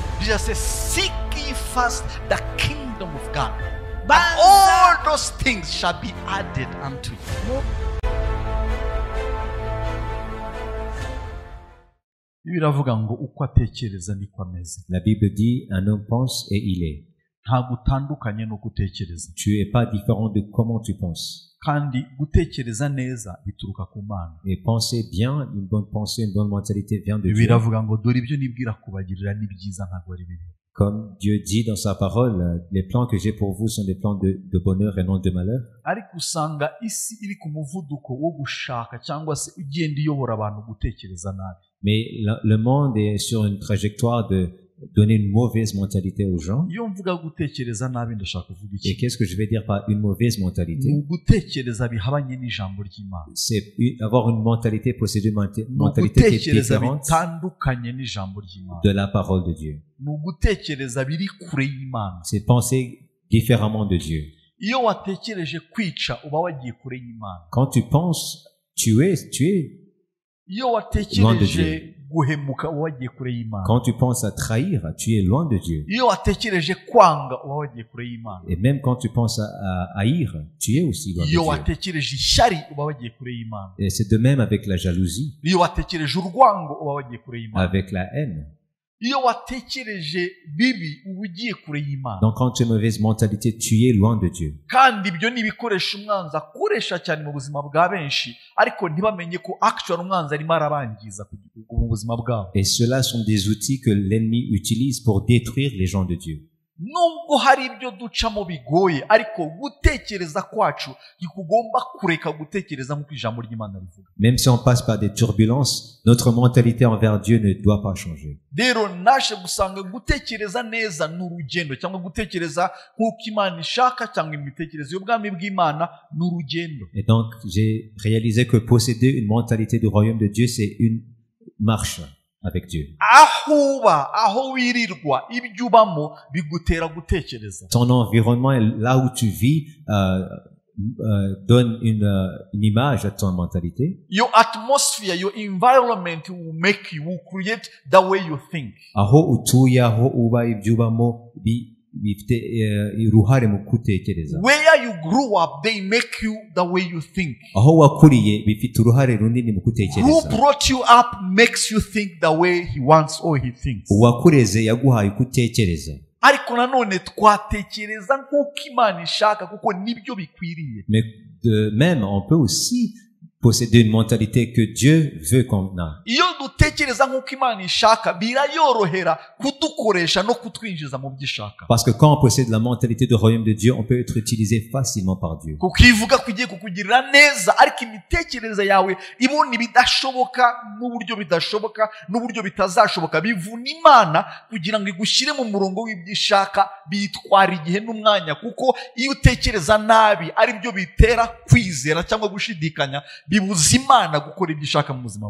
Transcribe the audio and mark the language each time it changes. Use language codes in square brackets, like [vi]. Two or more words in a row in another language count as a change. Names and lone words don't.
[en] Jesus says, seek ye first the kingdom of God. And [rw] Banza [en] all those things shall be added unto you. [rw] Biravuga ngo uko atekereza niko ameze. [fr] La Bible dit, un homme pense et il est. [rw] Ntabwo utandukanye no gutekereza. [fr] Tu es pas différent de comment tu penses. [rw] Kandi gutekereza neza bituruka ku Mana. [fr] Et penser bien, une bonne pensée, une bonne mentalité vient de Dieu. [rw] Biravuga ngo dore ibyo nibwira kubagirira ni byiza ntabwo ari bibi. [fr] Comme Dieu dit dans sa parole, les plans que j'ai pour vous sont des plans de bonheur et non de malheur. [rw] Ariko usanga isi iri ku muvuduko wo gushaka cyangwa se ugenda iyobora abantu gutekereza nabi. [fr] Mais le monde est sur une trajectoire de donner une mauvaise mentalité aux gens. [rw] Iyo mvuga gutekereza nabi ndashaka kuvuga [fr] Et [rw] iki? [fr] qu'est-ce que je vais dire par une mauvaise mentalité? [rw] Ni ugutekereza bihabanye n'ijambo ry'Imana. [fr] C'est avoir une mentalité, posséder une [rw] Ni [fr] mentalité qui est [rw] ugutekereza [fr] différente [rw] bitandukanye n'ijambo ry'Imana. [fr] de la parole de Dieu. [rw] Ni ugutekereza biri kure y'Imana. [fr] C'est penser différemment de Dieu. [rw] Iyo watekereje kwica uba wagiye kure y'Imana. [fr] Quand tu penses tuer, [rw] Iyo watekereje guhemuka uba wagiye kure y'Imana. [fr] quand tu penses à trahir, tu es loin de Dieu. [rw] Iyo watekereje kwanga uba wagiye kure y'Imana. [fr] Et même quand tu penses à haïr, tu es aussi loin de [rw] Iyo [fr] Dieu. [rw] watekereje ishyari uba wagiye kure y'Imana. [fr] Et c'est de même avec la jalousie, [rw] Iyo watekereje urwango uba wagiye kure y'Imana. [fr] avec la haine. [rw] Iyo watekereje bibi uba ugiye kure y'Imana. [fr] Donc quand tu as une mauvaise mentalité, tu es loin de Dieu. [rw] Kandi ibyo ni ibikoresho umwanzi akoresha cyane mu buzima bwa benshi ariko ntibamenye ko actual umwanzi arimo arabangiza mu buzima bwabo. [fr] Et ceux-là sont des outils que l'ennemi utilise pour détruire les gens de Dieu. [rw] Nubwo hari ibyo ducamo bigoye ariko gutekereza kwacu ntikugomba kureka gutekereza nk'uko ijambo ry'Imana rivuga. [fr] Même si on passe par des turbulences, notre mentalité envers Dieu ne doit pas changer. [rw] Rero naje gusanga gutekereza neza ni urugendo cyangwa gutekereza nk'uko Imana ishaka cyangwa imitekerereze y'ubwami bw'Imana ni urugendo. [fr] Et donc j'ai réalisé que posséder une mentalité du royaume de Dieu, c'est une marche avec Dieu. [rw] Aho uba aho wirirwa ibyo ubamo bigutera gutekereza. [fr] Ton environnement, là où tu vis, donne une image à ton mentalité. [en] Your atmosphere, your environment will make you, will create the way you think. [rw] Aho utuye, aho uba, ibyo ubamo bifite uruhare mu gutekereza. [en] Where you grew up, they make you the way you think. [rw] Aho wakuriye bifite uruhare runini mu [en] Who [rw] gutekereza. [en] brought you up makes you think the way he wants or he thinks. [rw] Uwakureze yaguhaye gutekereza. Ariko nanone twatekereza nk'uko Imana ishaka kuko nibyo bikwiriye. [fr] Mais de même, on peut aussi posséder une mentalité que Dieu veut qu'on a. [rw] Iyo dutekereza nk'uko Imana ishaka birayorohera kudukoresha no kutwinjiza mu byo ishaka. [fr] Parce que quand on possède la mentalité du royaume de Dieu, on peut être utilisé facilement par Dieu. [rw] Kuko ivuga ko igiye kukugirira neza ariko imitekerereze yawe ibona ibidashoboka n'uburyo bidashoboka n'uburyo bitazashoboka bivuna Imana kugira ngo igushyire mu murongo w'ibyo ishaka. Bitwara igihe n'umwanya kuko iyo utekereza nabi ari byo bitera kwizera cyangwa gushidikanya bibuza Imana gukora ibyo ishaka mu buzima